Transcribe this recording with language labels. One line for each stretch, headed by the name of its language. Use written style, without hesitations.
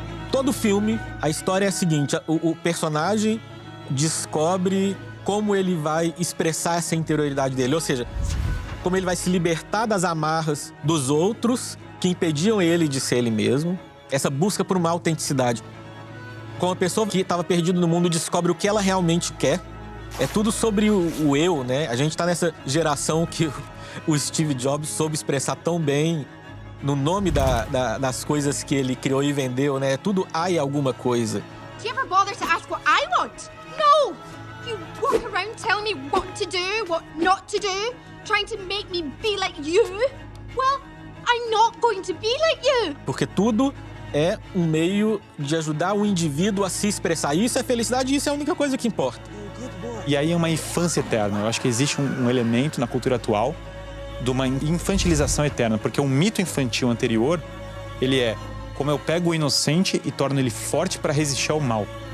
Portuguese: Todo filme, a história é a seguinte, o personagem descobre como ele vai expressar essa interioridade dele, ou seja, como ele vai se libertar das amarras dos outros que impediam ele de ser ele mesmo, essa busca por uma autenticidade. Como a pessoa que estava perdida no mundo descobre o que ela realmente quer. É tudo sobre o eu, né? A gente tá nessa geração que o Steve Jobs soube expressar tão bem no nome das coisas que ele criou e vendeu, né? Tudo há alguma coisa.
English: Do you ever bother to ask what I want? No! You walk around telling me what to do, what not to do, trying to make me be like you. Well, I'm not going to be like you.
Portuguese: Porque tudo é um meio de ajudar o indivíduo a se expressar. Isso é felicidade e isso é a única coisa que importa. E aí é uma infância eterna. Eu acho que existe um elemento na cultura atual de uma infantilização eterna, porque o mito infantil anterior, ele é como eu pego o inocente e torno ele forte para resistir ao mal.